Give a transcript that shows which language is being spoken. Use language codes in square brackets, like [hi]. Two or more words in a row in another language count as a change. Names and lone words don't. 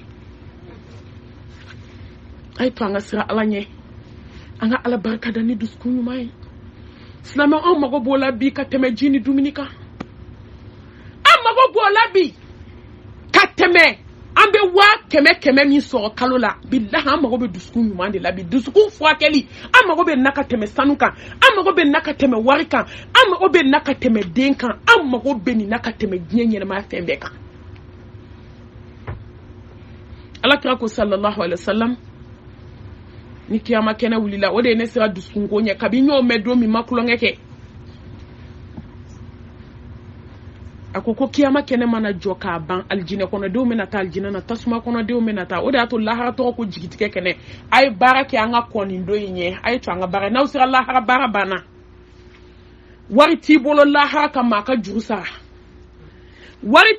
[bm] a ye to an ka siran ala ɲɛ an ka ala barika da ni dusukun ɲuman ye silamɛ anw mago b'o la bi ka tɛmɛ ji ni dumuni kan an mago b'o la bi ka tɛmɛ an bɛ 100,000 min sɔrɔ kalo la bilahi an mago bɛ dusukun ɲuman de la bi dusukun furakɛli an mago bɛ na ka tɛmɛ sanu kan an mago bɛ na ka tɛmɛ wari kan an mago bɛ na ka tɛmɛ den kan an mago bɛ nin na ka tɛmɛ diɲɛ ɲɛnamaya fɛn bɛɛ kan alakira ko [ar] صلى الله عليه وسلم [bm] ni kiyama kɛnɛ wulila o de ye ne sera dusukunko ɲɛ kabi n y'o mɛn don min ma kulonkɛ kɛ ako ko kiyama kene mana jɔ k'a ban aljinɛ kɔnɔdenw bɛna taa aljinɛ na tasuma kɔnɔdenw bɛna taa o de y'a to lahara tɔgɔ ko jigitigɛ kɛnɛ a ye baara kɛ an ka kɔn nin don in ɲɛ a ye to an ka baara n'aw sera lahara baara banna wari t'i bolo lahara kama a ka juru sara wari